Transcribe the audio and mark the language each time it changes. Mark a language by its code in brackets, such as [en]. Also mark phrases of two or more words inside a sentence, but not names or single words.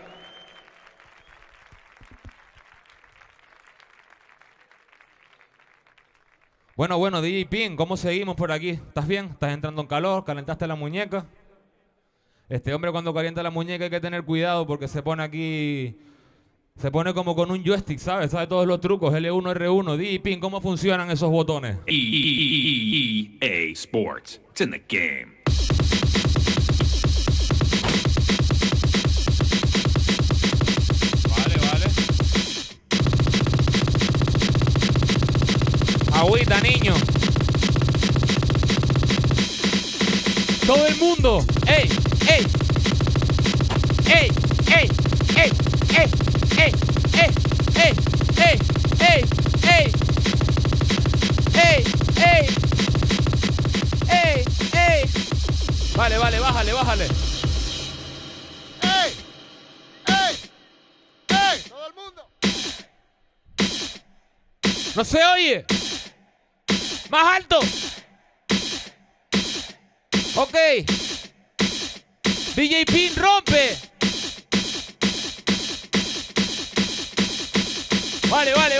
[es] Bueno, DJ Pin, ¿cómo seguimos por aquí? ¿Estás bien? ¿Estás entrando en calor? ¿Calentaste la muñeca? Este hombre cuando calienta la muñeca hay que tener cuidado porque se pone aquí... Se pone como con un joystick, ¿sabes? Sabe todos los trucos, L1, R1. DJ Pin, ¿cómo funcionan esos botones? [en] EA Sports. It's in the game. [es] Vale. Agüita, niño. Todo el mundo. ¡Ey! ¡Ey! ¡Ey! ¡Ey! ¡Ey! ¡Ey! ¡Ey! ¡Ey! ¡Ey! ¡Ey! ¡Ey! ¡Ey! ¡Ey! ¡Ey! ¡Ey! ¡Ey! Vale, bájale. ¡Ey! ¡Ey! ¡Ey! ¡Todo el mundo! ¡No se oye! ¡Más alto! Ok. DJ Pin rompe. Vale.